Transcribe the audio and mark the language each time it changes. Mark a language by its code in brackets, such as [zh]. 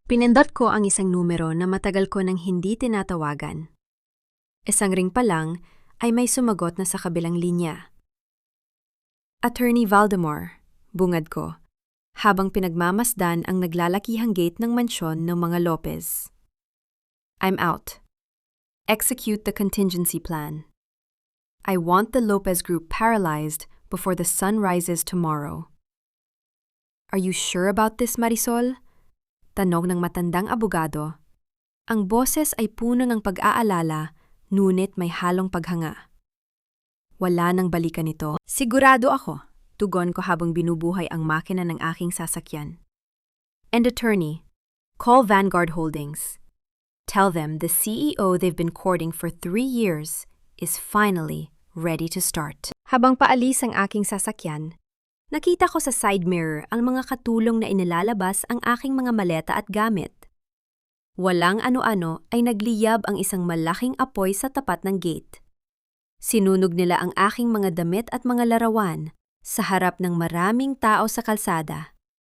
[tl] Pinindot ko ang isang numero na matagal ko nang hindi tinatawagan. Isang ring pa lang ay may sumagot na sa kabilang linya. Attorney Valdemar, bungad ko, habang pinagmamasdan ang naglalakihang gate ng mansyon ng mga Lopez. [en] I'm out. Execute the contingency plan. I want the Lopez group paralyzed before the sun rises tomorrow. Are you sure about this, Marisol? [tl] Tanong ng matandang abogado. Ang boses ay puno ng pag-aalala, ngunit may halong paghanga. Wala nang balikan ito. Sigurado ako, tugon ko habang binubuhay ang makina ng aking sasakyan. [en] And attorney, call Vanguard Holdings. Tell them the CEO they've been courting for 3 years is finally ready to start. [tl] Habang paalis ang aking sasakyan, nakita ko sa side mirror ang mga katulong na inilalabas ang aking mga maleta at gamit. Walang ano-ano ay nagliyab ang isang malaking apoy sa tapat ng gate. Sinunog nila ang aking mga damit at mga larawan sa harap ng maraming tao sa kalsada.